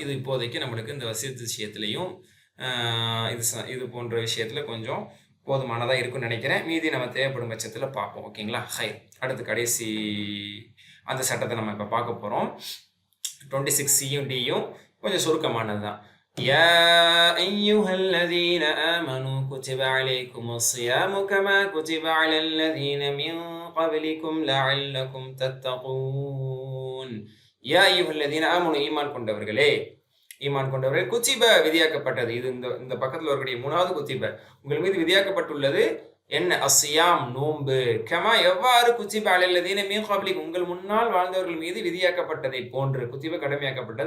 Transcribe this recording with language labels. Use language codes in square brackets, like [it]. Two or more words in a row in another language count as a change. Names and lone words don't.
[ta] இது இப்போதைக்கு நம்மளுக்கு இந்த வசியத்து விஷயத்துலையும் இது போன்ற விஷயத்துல கொஞ்சம் போதுமானதாக இருக்குன்னு நினைக்கிறேன். மீதி நம்ம தேவைப்படும் பட்சத்தில் பார்ப்போம். ஓகேங்களா, ஹை அடுத்து கடைசி அந்த சட்டத்தை நம்ம இப்போ பார்க்க போகிறோம். 26C-யும் D-யும் கொஞ்சம் சுருக்கமானது தான். [ar] يا أيها الذين آمنوا كتب عليكم الصيام كما كتب على الذين من قبلكم لعلكم تتقون. يا أيها الذين آمنوا [ta] ஈமான் கொண்டவர்களே குத்திப விதியாக்கப்பட்டது. இது இந்த பக்கத்தில் வரக்கூடிய 3வது குத்திப உங்கள் மீது விதியாக்கப்பட்டுள்ளது. என்ன? அஸ்ஸியாம் நோன்பு. கமா எவ்வாறு குத்திப [ar] على الذين من قبلكم [ta] உங்கள் முன்னால் வாழ்ந்தவர்கள் மீது விதியாக்கப்பட்டதை போன்று குத்திப கடமையாக்கப்பட்டது.